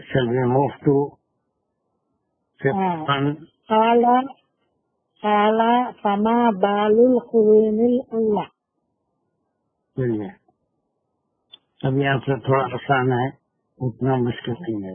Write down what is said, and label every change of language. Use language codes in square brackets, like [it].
[en] shall we move to fifth one? [ar] قال فما بال القرون الاولى. [ur] چلیے اب یہاں سے تھوڑا آسان ہے، اتنا مشکل نہیں ہے.